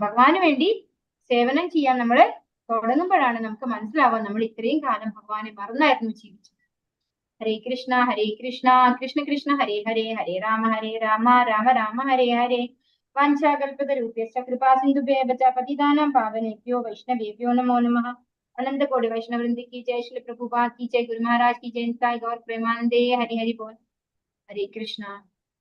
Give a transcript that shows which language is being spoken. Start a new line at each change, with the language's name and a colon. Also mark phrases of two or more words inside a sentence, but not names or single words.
Malayalam: ഭഗവാന് വേണ്ടി സേവനം ചെയ്യാൻ നമ്മൾ തുടങ്ങുമ്പോഴാണ് നമുക്ക് മനസ്സിലാവാൻ നമ്മൾ ഇത്രയും കാലം ഭഗവാനെ മറന്നായിരുന്നു ജീവിച്ചത്.
Sanskrit: ഹരേ കൃഷ്ണ കൃഷ്ണ കൃഷ്ണ ഹരേ ഹരേ, ഹരേ രാമ രാമ രാമ ഹരേ ഹരേ. വാഞ്ചാകൽപതരൂപ്യശ്ച കൃപാസിന്ധുഭ്യശ്ച പതിതാനാം പാവനേഭ്യോ വൈഷ്ണവേഭ്യോ नमो नमः.
Hindi: अनंत कोटि वैष्णव वृंद की जय, श्री प्रभुपाद की जय, गुरु महाराज की जय, साई गौर प्रेमानंदे, हरि हरि बोल. हरे कृष्णा.